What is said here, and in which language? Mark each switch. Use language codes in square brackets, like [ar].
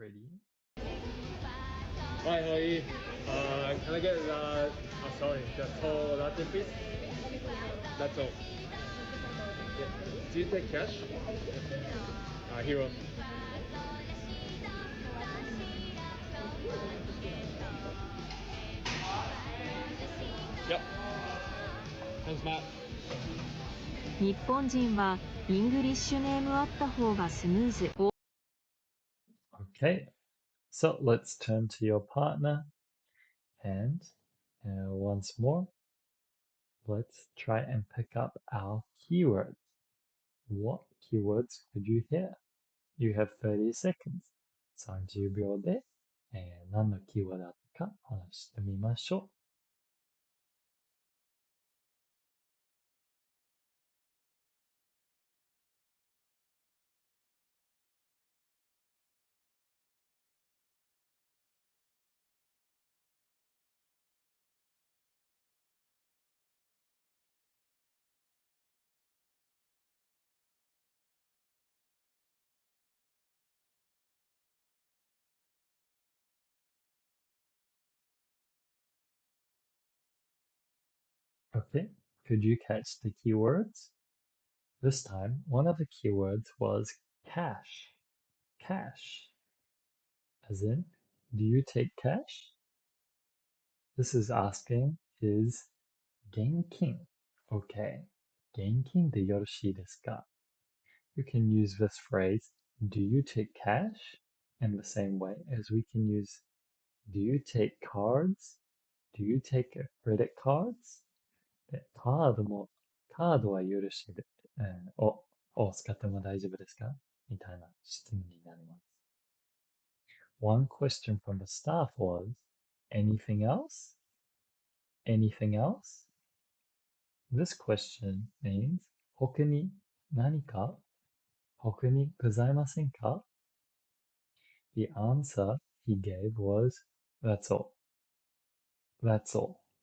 [en] Ready? Hi, can I get sorry, the tall latte please? That's all. Yeah. Do you take cash? Hero. Yep. Thanks, Matt. [ja] 日本人はイングリッシュネームあった方がスムーズ。 [en] Okay, so let's turn to your partner and once more, let's try and pick up our keywords. What keywords could you hear? You have 30 seconds. [ja] 30秒で、何のキーワードだったか話してみましょ [en] Okay, could you catch the keywords? This time, one of the keywords was cash. Cash. As in, do you take cash? This is asking, is 現金 okay? [ja] 現金でよろしいですか? [en] You can use this phrase, do you take cash? In the same way as we can use, do you take cards? Do you take credit cards? [ja] でカードはよろしいで、を使っても大丈夫ですかみたいな質問になります。 [en] One question from the staff was, anything else? Anything else? This question means, [ja] 他に何か他にございませんか [en] The answer he gave was, that's all. That's all.